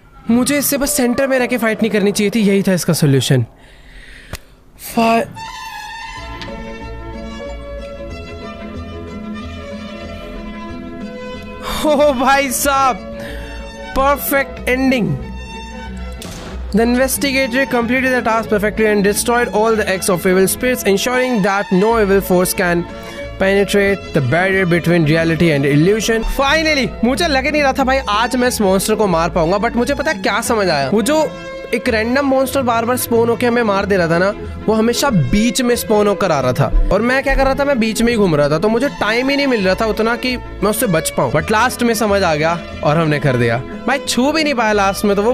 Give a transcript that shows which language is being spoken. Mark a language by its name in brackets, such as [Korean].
[Hindi] मुझे इससे बस सेंटर में रह के फाइट नहीं करनी चाहिए थी, यही था इसका सोल्यूशन। ओ भाई साहब, perfect ending. [English] The investigator completed the task perfectly and destroyed all the eggs of evil spirits, ensuring that no evil force can penetrate the barrier between reality and illusion. [Hindi] Finally, मुझे लग नहीं रहा था भाई आज मैं इस मॉन्स्टर को मार पाऊंगा, बट मुझे पता है क्या समझ आया। वो जो एक रैंडम मॉन्स्टर बार बार स्पॉन होकर हमें मार दे रहा था ना, वो हमेशा बीच में स्पॉन होकर आ रहा था, और मैं क्या कर रहा था, मैं बीच में ही घूम रहा था, तो मुझे टाइम ही नहीं मिल रहा था उतना कि मैं उससे बच पाऊं। बट लास्ट में समझ आ गया और हमने कर दिया भाई। छू भी नहीं पाया लास्ट में तो वो।